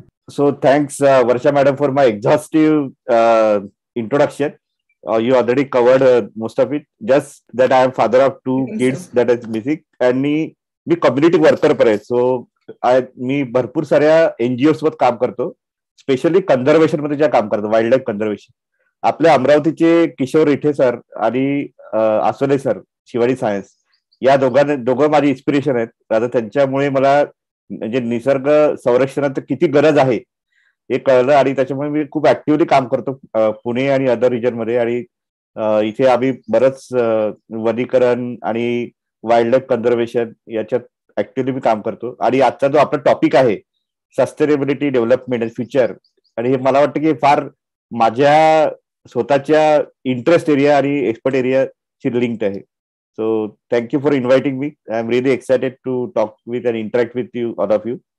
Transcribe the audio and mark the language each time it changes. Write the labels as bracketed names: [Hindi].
[English] So thanks, Varsha madam, for my exhaustive introduction. You already covered most of it. Just that I am father of 2 kids that is missing, and [Marathi] मी community worker पण आहे. So मी भरपूर साऱ्या NGO सोबत काम करतो, specially conservation मध्ये ज्या काम करतो, वाईल्ड लाईफ कन्झर्वेशन. आपल्या अमरावतीचे किशोर इठे सर आणि आसोले सर, शिवाजी सायन्स, या दोघं माझी इन्स्पिरेशन आहेत. आता त्यांच्यामुळे मला म्हणजे निसर्ग संरक्षणाचं किती गरज आहे हे कळलं, आणि त्याच्यामुळे मी खूप ऍक्टिव्हली काम करतो पुणे आणि अदर रिजन मध्ये. आणि इथे आम्ही बरंच वनीकरण आणि वाईल्ड लाईफ कन्झर्वेशन याच्यात ऍक्टिव्हली मी काम करतो. आणि आजचा जो आपला टॉपिक आहे सस्टेनेबिलिटी, डेव्हलपमेंट अँड फ्युचर, आणि हे मला वाटतं की फार माझ्या स्वतःच्या इंटरेस्ट एरिया आणि एक्सपर्ट एरियाशी लिंक्ड आहे. [English] So thank you for inviting me. I am really excited to talk with and interact with you, all of you.